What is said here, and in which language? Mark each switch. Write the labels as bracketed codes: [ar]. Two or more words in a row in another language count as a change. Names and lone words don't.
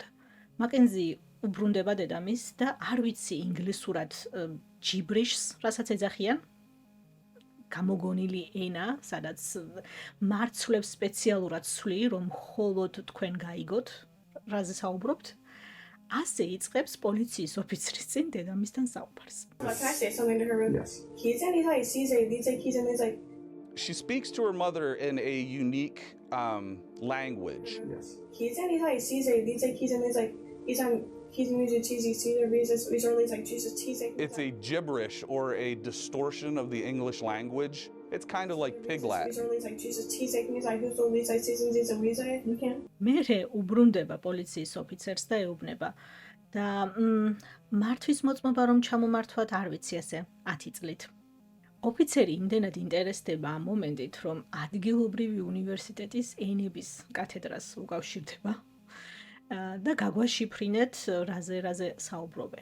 [ka] მაკენზი უბრუნდება დედამისს და არ ვიცი ინგლისურად ჯიბრიშს, რასაც ეძახიან, გამოგონილი ენა, სადაც მარცვლებს სპეციალურად სვლი, რომ მხოლოდ თქვენ გაიგოთ, რაზე საუბრობთ. ასე იწყებს პოლიციის ოფიცრის წინ დედამისთან საუბარს. [en] Can I say something to her real quick? Yes. He's and he's like, he's like, She speaks to her mother in a unique language. Yes. he's and he's like, he's on, he's music, he's early, like, Jesus, It's a gibberish or a distortion of the English language. It's kind of like Piglat. he's early, like, Jesus, he's like, who's the least, like, seasons, he's a reason, you can't. [ka] მერე უბრუნდება პოლიციის ოფიცერს და ეუბნება და მართვის მოწმობა რომ ჩამომართვათ არ ვიცი ასე 10 წლით. ოფიცერი იმდენად ინტერესდება ამ მომენტით, რომ ადგილობრივი უნივერსიტეტის ენების კათედრას უკავშირდება და გაგვაშიფრინეთ რაზე საუბრობენ.